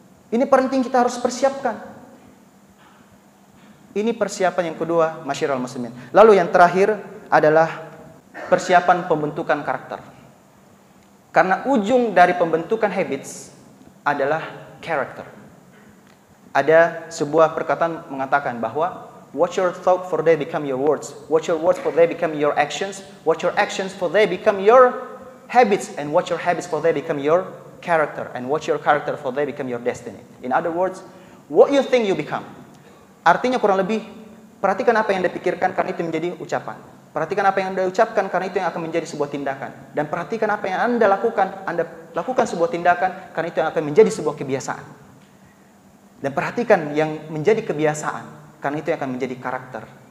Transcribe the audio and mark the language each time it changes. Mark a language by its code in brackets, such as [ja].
[id] Ini penting, kita harus persiapkan. Ini persiapan yang kedua, masyiral muslimin. Lalu yang terakhir adalah persiapan pembentukan karakter. Karena ujung dari pembentukan habits adalah karakter. Ada sebuah perkataan mengatakan bahwa [en] watch your thought for they become your words, watch your words for they become your actions, watch your actions for they become your habits, and watch your habits for they become your character, and watch your character for they become your destiny. In other words, what you think you become. [id] Artinya kurang lebih, perhatikan apa yang Anda pikirkan karena itu menjadi ucapan. Perhatikan apa yang Anda ucapkan karena itu yang akan menjadi sebuah tindakan. Dan perhatikan apa yang Anda lakukan sebuah tindakan karena itu yang akan menjadi sebuah kebiasaan. Dan perhatikan yang menjadi kebiasaan karena itu yang akan menjadi karakter.